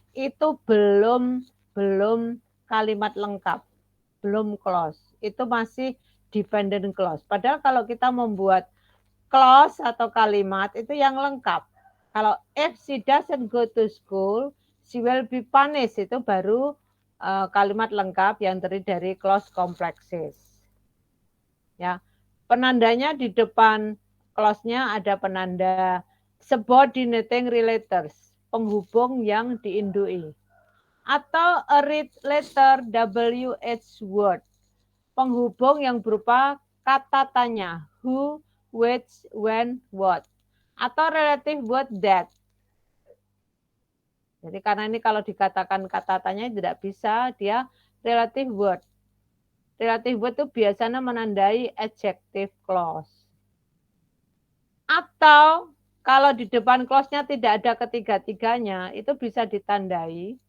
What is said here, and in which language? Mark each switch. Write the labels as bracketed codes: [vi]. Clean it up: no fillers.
[id] Itu belum kalimat lengkap, belum clause. Itu masih dependent clause. Padahal kalau kita membuat clause atau kalimat itu yang lengkap. [en] Kalau if she doesn't go to school, she will be punished. [id] Itu baru kalimat lengkap yang terdiri dari clause complexes. Ya, penandanya di depan clause-nya ada penanda subordinating relators, penghubung yang diindui. Atau a letter WH word, penghubung yang berupa kata tanya, who, which, when, what. Atau relative word that. Jadi karena ini kalau dikatakan kata tanya tidak bisa, dia relative word. Relative word itu biasanya menandai adjective clause. Atau kalau di depan clause-nya tidak ada ketiga-tiganya, itu bisa ditandai.